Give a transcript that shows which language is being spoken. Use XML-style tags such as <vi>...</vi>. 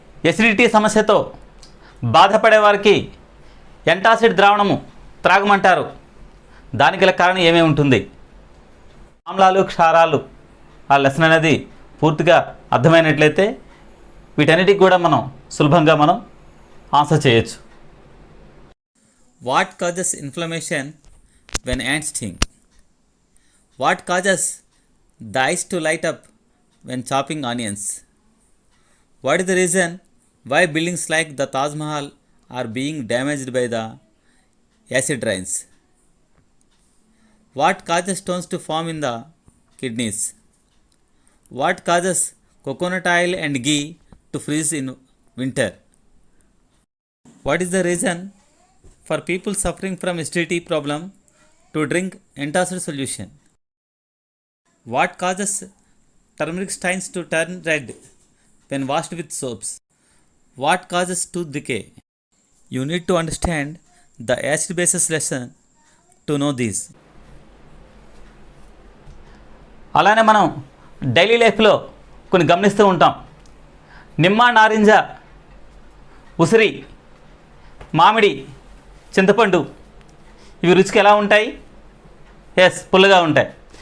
<te>Acidity సమస్యతో బాధపడే వారికి యాంటాసిడ్ ద్రావణము త్రాగమంటారు. దానికి గల కారణం ఏమేమి ఉంటుంది? ఆమ్లాలు క్షారాలు ఆ లెసన్ అనేది పూర్తిగా అర్థమైనట్లయితే వీటన్నిటికి కూడా మనం సులభంగా మనం ఆన్సర్ చేయొచ్చు.</te> <en>What causes inflammation when ants sting? What causes the eyes to light up when chopping onions? What is the reason why buildings like the Taj Mahal are being damaged by the acid rains? What causes stones to form in the kidneys? What causes coconut oil and ghee to freeze in winter? What is the reason for people suffering from acidity problem to drink antacid solution? What causes turmeric stains to turn red when washed with soaps? What causes tooth decay? You need to understand the acid basis lesson to know these.</en> <te>అలానే మనం daily లైఫ్లో కొన్ని గమనిస్తూ ఉంటాం. నిమ్మ, నారింజ, ఉసిరి, మామిడి, చింతపండు ఇవి రుచికి ఎలా ఉంటాయి? పుల్లగా ఉంటాయి.</te>